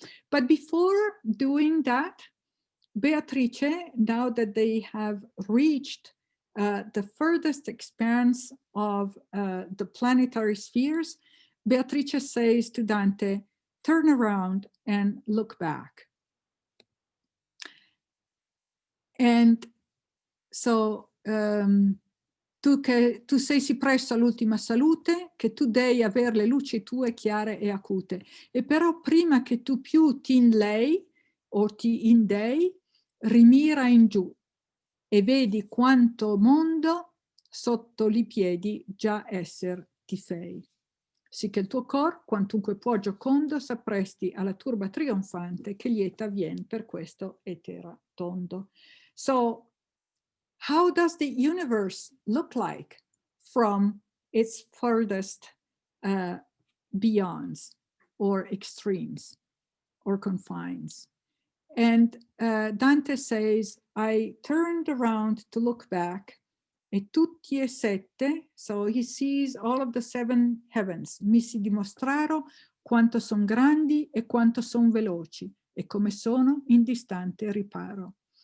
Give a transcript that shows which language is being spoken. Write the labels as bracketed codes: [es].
[en] But before doing that, Beatrice, now that they have reached the furthest expanse of the planetary spheres, Beatrice says to Dante, turn around and look back. And so, [it] tu sei sì presso all'ultima salute, che tu dei aver le luci tue chiare e acute. E però prima che tu più ti inlei o ti indei, rimira in giù e vedi quanto mondo sotto li piedi già esser ti fei. Sì che il tuo cor, quantunque può giocondo, s'appresti alla turba trionfante che lieta vien per questo etera tondo. [en] So, how does the universe look like from its furthest beyonds or extremes or confines? And Dante says, I turned around to look back, [it] e tutti e sette, [en] so he sees all of the seven heavens, [it] mi si dimostraro quanto son grandi e quanto son veloci, e come sono in distante riparo.